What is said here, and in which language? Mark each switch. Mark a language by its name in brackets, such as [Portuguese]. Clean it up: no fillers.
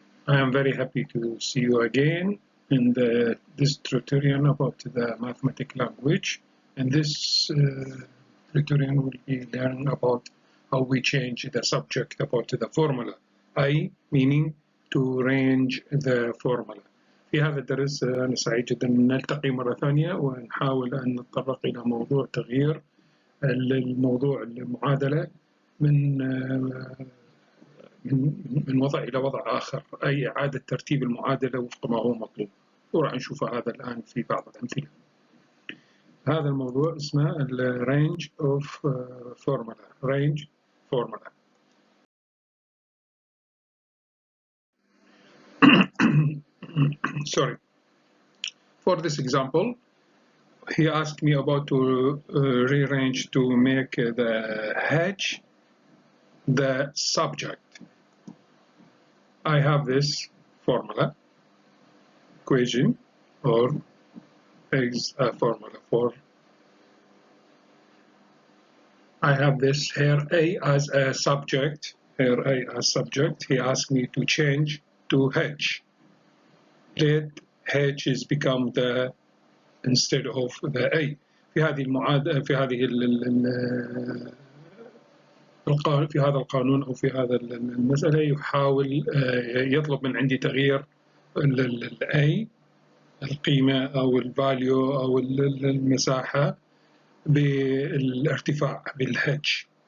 [English] I am very happy to see you again in this tutorial about the mathematical language. In this tutorial, we'll be learning about how we change the subject about the formula. [Arabic] أي [English] meaning to range the formula. [Arabic] في هذا الدرس أنا سعيد جدا أن نلتقي مرة ثانية ونحاول أن نتطرق إلى موضوع تغيير الموضوع المعادلة من وضع إلى وضع آخر، أي إعادة ترتيب المعادلة وفق ما هو مطلوب، وراح نشوف هذا الآن في بعض الأمثلة. هذا الموضوع اسمه [English] range of formula. range formula. Sorry. For this example, he asked me about to rearrange to make the h the subject. I have this formula equation, or is a formula for. I have this here A as a subject. Here A as subject. He asked me to change to H. Let H is become the instead of the A. [Arabic] في هذه المعادلة في هذا القانون أو في هذا المسألة يحاول يطلب من عندي تغيير ال A القيمة أو الفاليو أو المساحة بالارتفاع بالH.